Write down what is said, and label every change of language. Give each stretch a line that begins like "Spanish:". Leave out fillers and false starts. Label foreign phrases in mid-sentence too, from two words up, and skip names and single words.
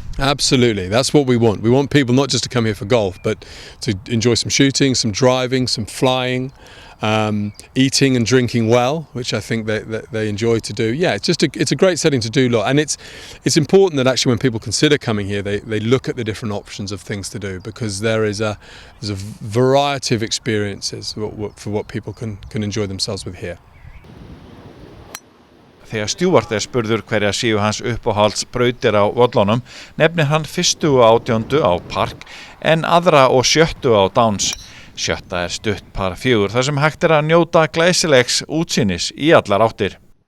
English: Absolutely, that's what we want. We want people not just to come here for golf, but to enjoy some shooting, some driving, some flying, eating and drinking well, which I think they enjoy to do. Yeah, it's a great setting to do a lot, and it's important that actually when people consider coming here, they look at the different options of things to do, because there's a variety of experiences for what people can enjoy themselves with here.
Icelandic: Þegar Stewart spurður hverja séu hans uppáhaldsbrautir á völlunum, nefnir hann 1. og 18. á Park en aðra og 7. á Downs. 7. stutt par 4 þar sem hægt að njóta glæsilegs útsýnis í allar áttir.